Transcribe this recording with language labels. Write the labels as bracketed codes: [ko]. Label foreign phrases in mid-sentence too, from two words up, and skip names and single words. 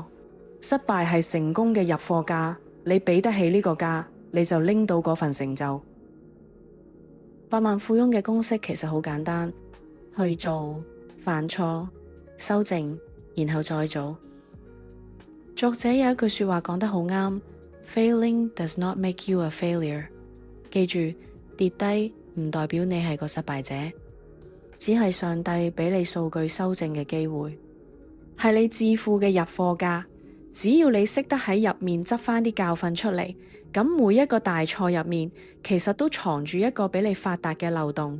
[yue] 失敗係成功嘅入貨價，你俾得起呢個價，你就拎到嗰份成就。百萬富翁嘅公式其實好簡單，去做，犯錯，修正，然後再做。作者有一句說話講得好啱， [en] Failing does not make you a failure， [yue] 記住，跌低唔代表你係個失敗者，只係上帝俾你數據修正嘅機會，係你致富嘅入貨價。只要你識得喺入面執翻啲教訓出嚟，咁每一個大錯入面，其實都藏住一個俾你發達嘅漏洞。